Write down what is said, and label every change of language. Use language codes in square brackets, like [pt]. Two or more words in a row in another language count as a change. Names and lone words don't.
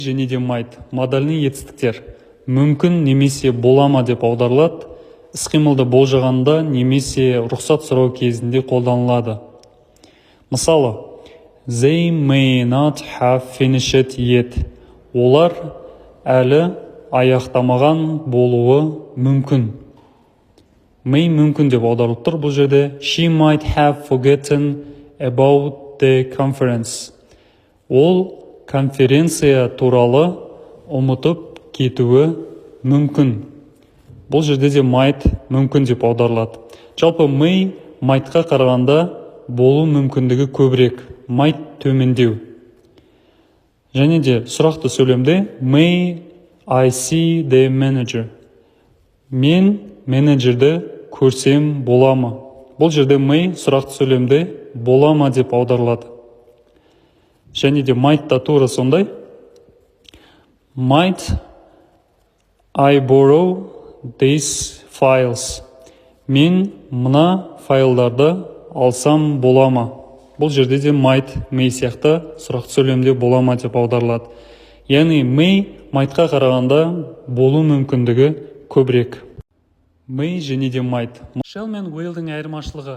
[kk] және де might модальный етістіктер мүмкін немесе болама деп аударылады. Іс-қимылды болжағанда немесе рұқсат сұрау кезінде қолданылады. Мысалы, [en] they may not have finished yet. [kk] Олар әлі аяқтамаған болуы мүмкін. May мүмкін деп аударылып тұр бұл жерде. [en] She might have forgotten about the conference. [kk] Ол конференция туралы ұмытып кетуі мүмкін. Бұл жерде де might мүмкін деп аударылады. Жалпы [en] may mightқа [kk] қарағанда болу мүмкіндігі көбірек. [en] Might [kk] төмендеу. Және де сұрақты сөйлемде [en] may I see the manager. [kk] Мен менеджерді көрсем бола ма? Бұл жерде may сұрақты сөйлемде бола ма деп аударылады. Және де might та тура сондай. [en] Might I borrow these files. [kk] Мен мына файлдарды алсам бола ма? Бұл жерде де [en] might, may [kk] сияқты сұрақты сөйлемде бола ма деп аударылады. Яғни [en] may mightқа [kk] қарағанда болу мүмкіндігі көбірек. May және де might. Shall мен willдің айырмашылығы.